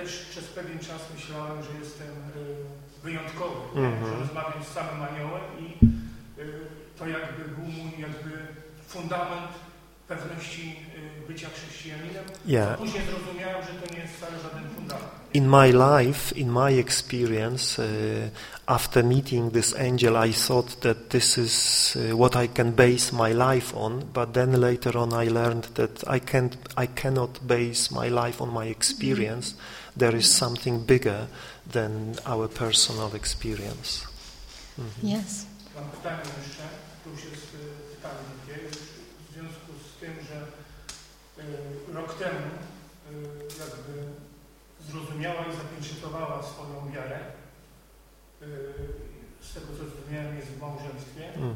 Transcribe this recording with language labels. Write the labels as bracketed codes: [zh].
[pl] Przez pewien czas myślałem, że jestem wyjątkowy, że rozmawiam z samym aniołem, i to jakby był mój jakby fundament pewności bycia chrześcijaninem. Później zrozumiałem, że to nie jest wcale żaden fundament. [en] In my life, in my experience, after meeting this angel, I thought that this is what I can base my life on, but then later on I learned that I cannot base my life on my experience. There is something bigger than our personal experience. Yes. [pl] Mam pytanie jeszcze, to już jest pytanie, w związku z tym, że rok temu jakby zrozumiała i zapieczętowała swoją wiarę, z tego co zrozumiałem, jest w małżeństwie.